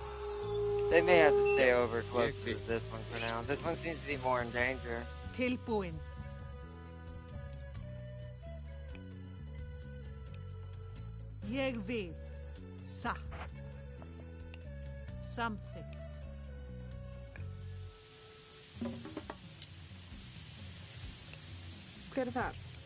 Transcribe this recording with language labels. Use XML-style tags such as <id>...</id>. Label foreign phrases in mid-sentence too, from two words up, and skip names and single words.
<en>They may have to stay over close to Big. this one for now. This one seems to be more in danger.</en> <is>Tilbúin. Ég vil. Satt. Samþykkt. Hver er þar?</is>